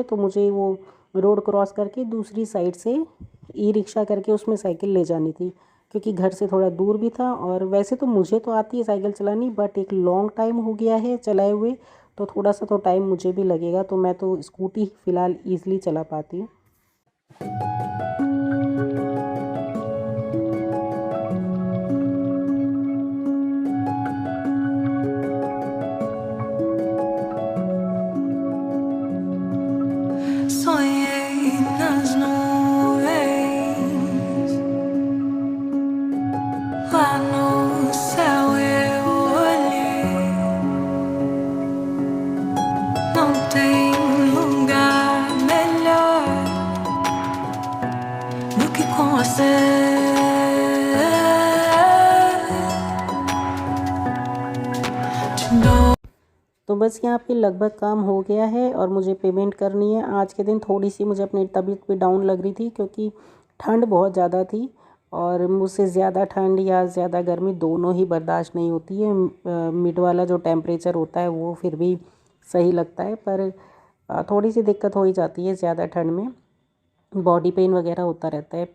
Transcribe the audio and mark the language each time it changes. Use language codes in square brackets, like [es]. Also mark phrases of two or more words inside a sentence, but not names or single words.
[hi] तो मुझे वो [en] रोड क्रॉस [hi] करके दूसरी साइड से ई रिक्शा करके उसमें साइकिल ले जानी थी, क्योंकि घर से थोड़ा दूर भी था। और वैसे तो मुझे तो आती है साइकिल चलानी, बट एक [en] लॉन्ग टाइम [hi] हो गया है चलाए हुए, तो थोड़ा सा तो टाइम मुझे भी लगेगा। तो मैं तो स्कूटी फ़िलहाल ईज़िली चला पाती हूँ। [pt] Sonhei nas nuvens, lá no céu eu olhei. Não tem lugar melhor do que com você. Te dou. [hi] तो बस यहाँ पे लगभग काम हो गया है और मुझे पेमेंट करनी है। आज के दिन थोड़ी सी मुझे अपनी तबीयत भी डाउन लग रही थी, क्योंकि ठंड बहुत ज़्यादा थी और मुझसे ज़्यादा ठंड या ज़्यादा गर्मी दोनों ही बर्दाश्त नहीं होती है। मिड वाला जो टेम्परेचर होता है वो फिर भी सही लगता है, पर थोड़ी सी दिक्कत हो ही जाती है ज़्यादा ठंड में, [en] बॉडी पेन [hi] वगैरह होता रहता है।